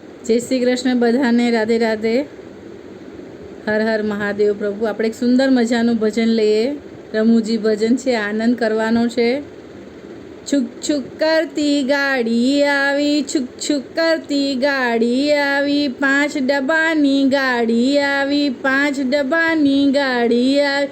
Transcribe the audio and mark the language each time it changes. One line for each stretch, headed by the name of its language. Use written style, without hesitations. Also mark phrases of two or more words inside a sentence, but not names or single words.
Gujarati: જય શ્રી કૃષ્ણ બધાને રાધે રાધે। હર હર મહાદેવ પ્રભુ। આપણે એક સુંદર મજાનું ભજન લઈએ। રમૂજી ભજન છે, આનંદ કરવાનો છે। છુક છુક કરતી ગાડી આવી, છુક છુક કરતી ગાડી આવી, 5 ડબ્બાની ગાડી આવી, 5 ડબ્બાની ગાડી આવી।